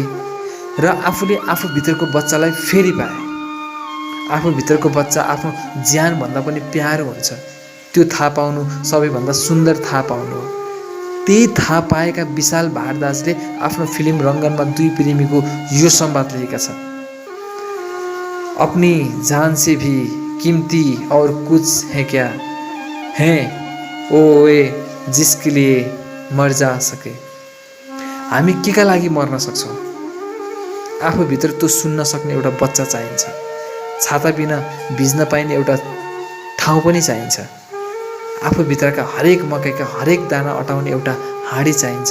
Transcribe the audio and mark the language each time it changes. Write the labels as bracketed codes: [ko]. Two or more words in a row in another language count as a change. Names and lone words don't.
[ne] र आफूले आफूभित्रको बच्चालाई फेरि पाए। आफूभित्रको बच्चा आफ्नो ज्यानभन्दा पनि प्यारो हुन्छ। त्यो थाहा पाउनु सबैभन्दा सुन्दर थाहा पाउनु हो। त्यही थाहा पाएका विशाल भारद्वाजले आफ्नो फिल्म रङ्गनमा दुई प्रेमीको यो संवाद लेखेका छन्। [hi] अपनी जान से भी कीमती और कुछ है क्या, हैं ओ वे जिसके लिए मर जा सके। [ne] हामी केका लागि मर्न सक्छौँ? आफूभित्र त्यो सुन्न सक्ने एउटा बच्चा चाहिन्छ। छाता बिना भिज्न पाइने एउटा ठाउँ पनि चाहिन्छ। आफूभित्रका हरेक मकैका हरेक दाना अटाउने एउटा हाँडी चाहिन्छ।